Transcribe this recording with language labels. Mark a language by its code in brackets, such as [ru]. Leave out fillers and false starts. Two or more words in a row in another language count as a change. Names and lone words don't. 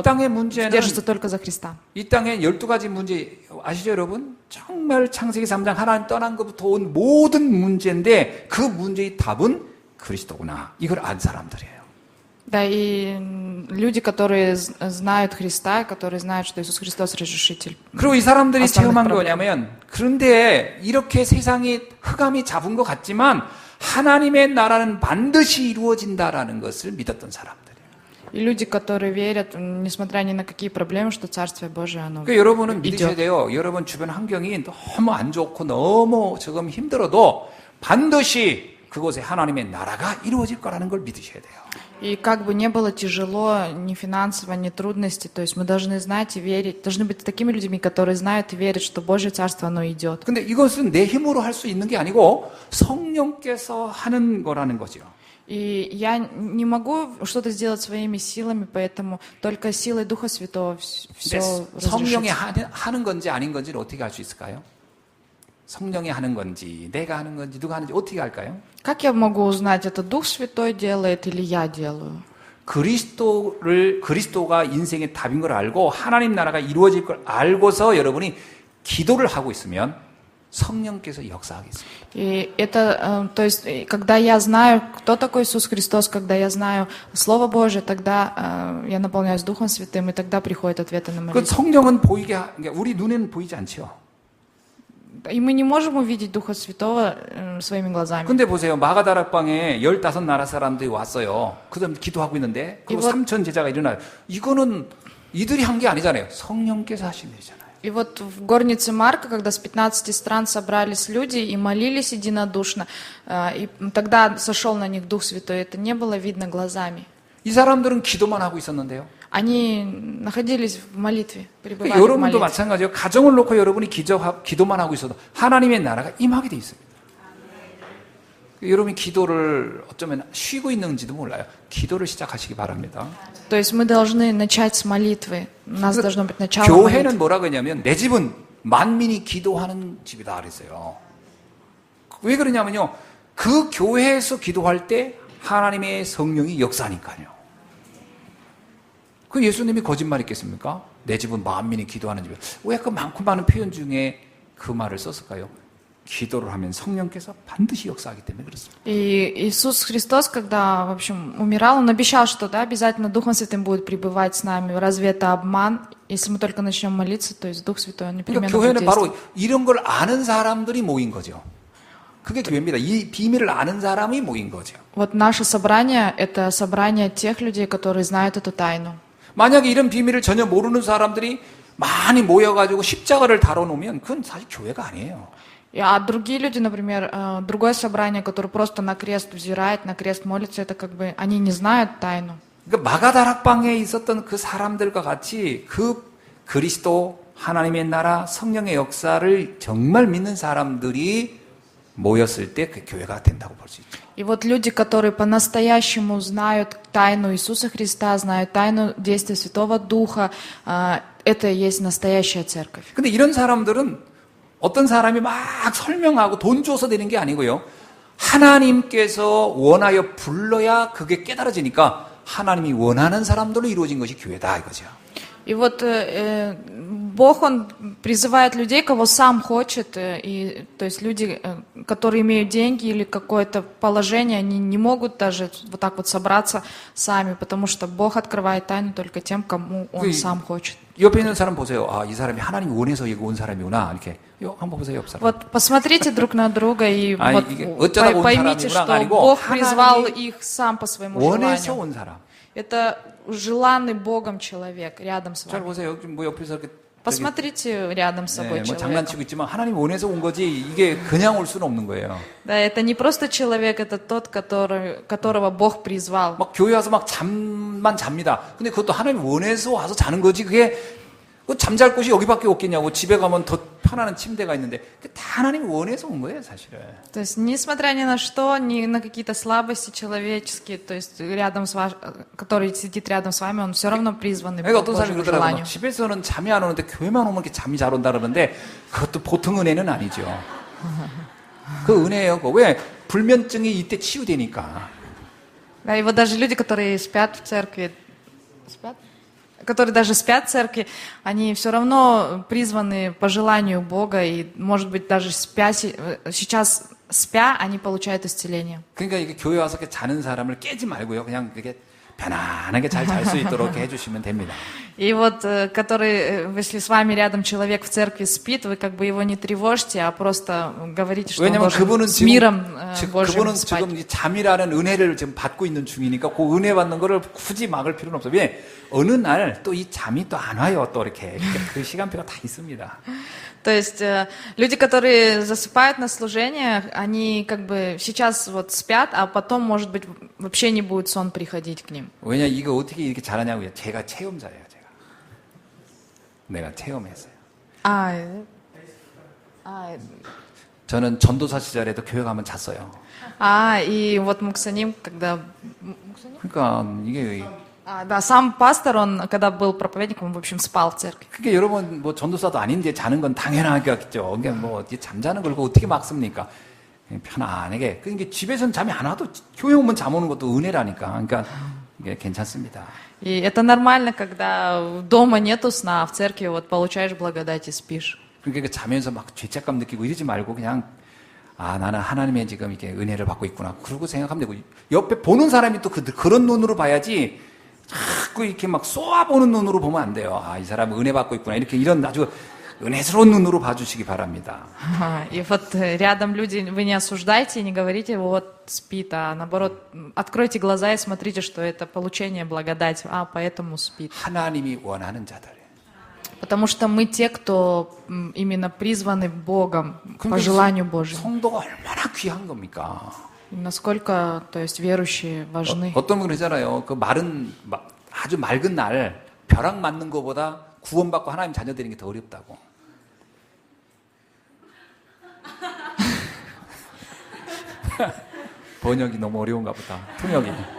[ko] 이 땅의 문제는 [ru] держится только за Христа. [ko] 이 땅에 12가지 문제 아시죠, 여러분? 정말 창세기 3장 하나님 떠난 것부터 온 모든 문제인데 그 문제의 답은 그리스도구나. 이걸 안 사람들이에요. [ru] Да, и люди, которые знают Христа, которые знают, что Иисус Христос разрешитель. [ko] 그리고 이 사람들이 [ru] основных [ko] 체험한 [ru] проблем. [ko] 거냐면 그런데 이렇게 세상이 흑암이 잡은 것 같지만 하나님의 나라는 반드시 이루어진다라는 것을 믿었던 사람들이에요. [ru] И люди, которые верят, несмотря ни на какие проблемы, что Царствие Божие, оно [ko] 그러니까 여러분은 믿으셔야 [ru] идет. [ko] 돼요. 여러분 주변 환경이 너무 안 좋고 너무 조금 힘들어도 반드시 그곳에 하나님의 나라가 이루어질 거라는 걸 믿으셔야 돼요. [ru] И как бы не было тяжело, ни финансово, ни трудностей, то есть мы должны знать и верить, должны быть такими людьми, которые знают и верят, что Божье Царство, оно идет. [ko] 근데 이것은 내 힘으로 할 수 있는 게 아니고 성령께서 하는 거라는 거죠. [ru] И я не могу что-то сделать своими силами, поэтому только силой Духа Святого все [ko] 성령이 [ru] разрешится. [ko] 하는 건지 아닌 건지를 어떻게 알 수 있을까요? 성령이 하는 건지 내가 하는 건지 누가 하는지 어떻게 알까요? [ru] Как я могу узнать, это Дух Святой делает или я делаю? [ko] 그리스도가 인생의 답인 걸 알고 하나님 나라가 이루어질 걸 알고서 여러분이 기도를 하고 있으면 성령께서 역사하겠습니다. [ru] И это, то есть, когда я знаю, кто такой Иисус Христос, когда я знаю Слово Божие, тогда я наполняюсь Духом Святым, и тогда приходят ответы на [ko] 그 [ru] молитву. [ko] 성령은 그러니까 우리 눈에는 보이지 않죠. [ru] И мы не можем увидеть Духа Святого своими глазами. [ko] 근데 보세요. 마가다락방에 15나라 사람들이 왔어요. 그 다음 기도하고 있는데 그리고 3천 제자가 일어나요. 이거는 이들이 한 게 아니잖아요. 성령께서 하신 일이잖아요. [ru] И вот в горнице Марка, когда с 15 стран собрались люди и молились единодушно, и тогда сошел на них Дух Святой, это не было видно глазами. [ko] 이 사람들은 기도만 하고 있었는데요. [ru] Они находились в молитве, пребывали в [ko] 여러분도 [ru] молитве. [ko] 마찬가지예요. 가정을 놓고 여러분이 기도만 하고 있어도 하나님의 나라가 임하게 돼 있습니다. 여러분이 기도를 어쩌면 쉬고 있는지도 몰라요. 기도를 시작하시기 바랍니다. [ru] То есть мы должны начать с молитвы. У нас должно быть начало [ko] 교회는 [ru] молитвы. [ko] 뭐라고 했냐면 내 집은 만민이 기도하는 집이다 그랬어요. 왜 그러냐면요. 그 교회에서 기도할 때 하나님의 성령이 역사하니까요. 그 예수님이 거짓말했겠습니까? 내 집은 만민이 기도하는 집이야. 왜 그 많고 많은 표현 중에 그 말을 썼을까요? 기도를 하면 성령께서 반드시 역사하기 때문에 그렇습니다. [ru] И Иисус Христос, когда, в общем, умирал, Он обещал, что да, обязательно Духом Святым будет пребывать с нами. Разве это обман? Если мы только начнем молиться, то есть Дух Святой, Он [ko] 그러니까 [ru] непременно будет [ko] 교회는 [ru] действовать. [ko] 바로 이런 걸 아는 사람들이 모인 거죠. 그게 교회입니다. 이 비밀을 아는 사람이 모인 거죠. [ru] Вот наше собрание — это собрание тех людей, которые знают эту тайну. [ko] 만약에 이런 비밀을 전혀 모르는 사람들이 많이 모여가지고 십자가를 다뤄놓으면 그건 사실 교회가 아니에요. [ru] А другие люди, например, другое собрание, которое просто на крест взирает, на крест молится, это как бы они не знают тайну. [ko] 그러니까 마가다락방에 있었던 그 사람들과 같이 그 그리스도 하나님의 나라 성령의 역사를 정말 믿는 사람들이 모였을 때 그 교회가 된다고 볼 수 있죠. [ru] И вот люди, которые по-настоящему знают тайну Иисуса Христа, знают тайну действия Святого Духа, это и есть настоящая церковь. [ko] 근데 이런 사람들은 어떤 사람이 막 설명하고 돈 줘서 되는 게 아니고요. 하나님께서 원하여 불러야 그게 깨달아지니까 하나님이 원하는 사람들로 이루어진 것이 교회다 이거죠. [ru] И вот Бог, Он призывает людей, кого сам хочет, и, то есть люди, которые имеют деньги или какое-то положение, они не могут даже вот так вот собраться сами, потому что Бог открывает тайну только тем, кому Он сам хочет. [ko] 옆에 있는 사람 보세요. 아, 이 사람이 하나님 원해서 여기 온 사람이구나. 이렇게. 한번 보세요, 옆 사람. [ru] Вот посмотрите друг на друга и [ko] 아니, [ru] вот [ko] 이게 어쩌다가 온 [ru] поймите, [ko] 사람이구나가 [ru] что [ko] 아니고 [ru] Бог призвал [ko] 하나님이 [ru] их сам по своему [ko] 원해서 [ru] желанию. [ko] 온 사람. [ru] Это желанный Богом человек рядом с [ko] 잘 [ru] вами. [ko] 보세요. 뭐 옆에서 이렇게 [ru] Посмотрите рядом с собой [ko] 뭐 [ru] человека. [ko] 장난치고 있지만 하나님 원해서 온 거지 이게 그냥 올 수는 없는 거예요. [ru] Да, это не просто человек, это тот, которого Бог призвал. [ko] 막 교회 와서 막 잠만 잡니다. 근데 그것도 하나님 원해서 와서 자는 거지. 그게 잠잘 곳이 여기밖에 없겠냐고. 집에 가면 더 편안한 침대가 있는데 다 하나님 원해서 온 거예요, 사실은. [ru] То есть, несмотря ни на что, ни на какие-то слабости человеческие, то есть рядом с ваш, который сидит рядом с вами, он все равно призванный [ko] 그러니까 [ru] по [ko] 어떤 사람이 [ru] Божьему [ko] 그러더라고요. [ru] желанию. [ko] 집에서는 잠이 안 오는데 교회만 오면 이렇게 잠이 잘 온다 그러는데 그것도 보통 은혜는 아니죠. 그 은혜예요. 왜? 불면증이 이때 치유되니까. [ru] Да, и вот даже люди, которые спят в церкви, которые даже спят в церкви, они все равно призваны по желанию Бога, и, может быть, даже сейчас спя, они получают исцеление. [ko] 그러니까 이게 교회 와서 이렇게 자는 사람을 깨지 말고요. 그냥 이렇게 편안하게 잘 잘 수 있도록 이렇게 해주시면 됩니다. [ru] И вот, если с вами рядом человек в церкви спит, вы как бы его не тревожьте, а просто говорите, что он [ko] 왜냐면 [ru] должен [ko] 그분은 [ru] с миром Божьим [ko] 그분은 [ru] спать. [ko] 지금 이 잠이라는 은혜를 지금 받고 있는 중이니까 그 은혜 받는 거를 굳이 막을 필요는 없어요. 왜? 어느 날 또 이 잠이 또 안 와요. 또 이렇게 그 시간표가 다 있습니다. [ru] То есть люди, которые засыпают на служениях, они как бы сейчас вот спят, а потом, может быть, вообще не будет сон приходить к ним. [ko] 왜냐 이거 어떻게 이렇게 잘하냐고요. 제가 체험자예요. 내가 체험했어요. 저는 전도사 시절에도 교회 가면 잤어요. [ru] И вот Муксаним, когда... [ko] 그러니까 이게 [ru] Да, сам пастор, он, когда был проповедником, он, в общем, спал в церкви. [ko] 그러니까 여러분 뭐 전도사도 아닌데 자는 건 당연하겠죠. 그러니까 뭐 잠자는 걸 어떻게 막습니까? 편안하게. 그러니까 집에서는 잠이 안 와도 교회 오면 잠 오는 것도 은혜라니까. 그러니까 이게 괜찮습니다. [ru] И это нормально, когда дома нету сна, а в церкви вот получаешь благодать и спишь. [ko] 그러니까 자면서 막 죄책감 느끼고 이러지 말고 그냥 아 나는 하나님의 지금 이렇게 은혜를 받고 있구나. 그러고 생각하면 되고 옆에 보는 사람이 또 그런 눈으로 봐야지. 자꾸 이렇게 막 쏘아보는 눈으로 보면 안 돼요. 아, 이 사람은 은혜 받고 있구나. 이런 아주 은혜스러운 눈으로 봐주시기 바랍니다. [ru] И вот рядом люди, вы не осуждайте и не говорите, вот спит, а наоборот, откройте глаза и смотрите, что это получение благодати, поэтому спит. [ko] 하나님이 원하는 자들. [ru] Потому что мы те, кто именно призваны Богом, по желанию Божьему. [ko] 성도가 얼마나 귀한 겁니까? [ru] Насколько, то есть, верующие важны. [ko] 어떤 분 그러잖아요. 그 마른 아주 맑은 날 벼락 맞는 것보다 구원받고 하나님 자녀 되는 게 더 어렵다고. 번역이 너무 어려운가 보다. 통역이.